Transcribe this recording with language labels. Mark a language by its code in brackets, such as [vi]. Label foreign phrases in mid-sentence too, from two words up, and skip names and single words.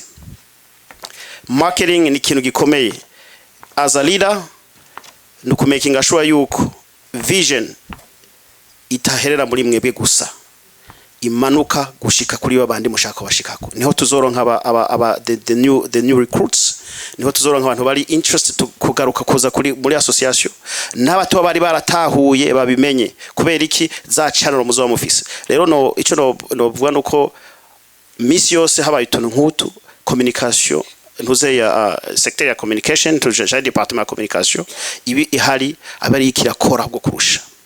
[rn] Marketing ni ikintu gikomeye [en] as a leader [rn] no [en] kumaking sure [rn] yuko vision itaherera muri mwebwe gusa imanuka gushika kuri babandi mushaka bashikako niho tuzoronka aba [en] the new recruits [rn] niho tuzoronka abantu bari interested kugaruka kuza kuri muri association n'abato bari baratahuye babimenye kubera iki za channel muzo mufise rero no ico no vuga nuko misi yose habaye utuntu nk'utu communication ntuze ya secteur ya communication tuje department ya communication ibi ihari abari ikirakora bwo kurusha